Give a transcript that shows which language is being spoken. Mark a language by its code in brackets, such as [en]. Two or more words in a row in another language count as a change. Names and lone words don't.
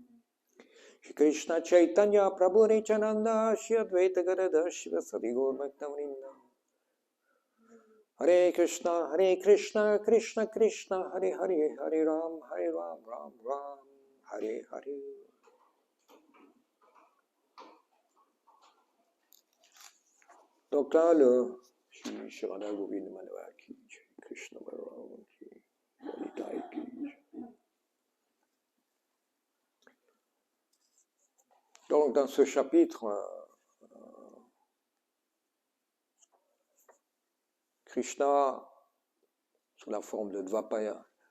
[bn] শ্রী কৃষ্ণ চৈতন্য প্রভু নিত্যানন্দ শ্রী অদ্বৈত গদাধর শ্রীবাসাদি গৌর ভক্তবৃন্দ. [sa] हरे कृष्ण, कृष्ण कृष्ण, हरे हरे, हरे राम, राम राम, हरे हरे. [fr] Donc là, le Shri Radha Govinda Madhava qui, Krishna Balaram qui, Lalitai qui. Donc dans ce chapitre, Krishna, sous la forme de Dvapaya